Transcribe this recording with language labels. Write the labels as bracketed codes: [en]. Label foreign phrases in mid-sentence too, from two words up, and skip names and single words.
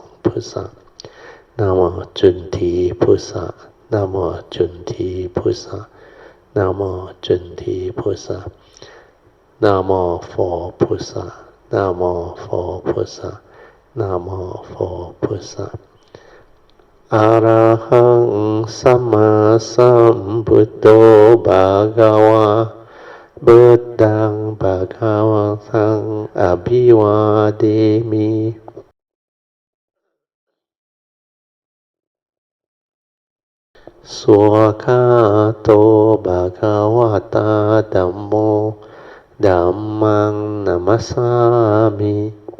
[zh] 菩萨 Namo 准提菩萨 Namo 准提菩萨 Namo 准提菩萨 Namo 佛菩萨 Namo 佛菩萨 Namo 佛菩萨 [pi] Arahang Sama Sambuddho Bhagava Buddhang Bhagavatāṃ Abhivādemi Swakato Bhagavata Dhammo Dhammang Namasami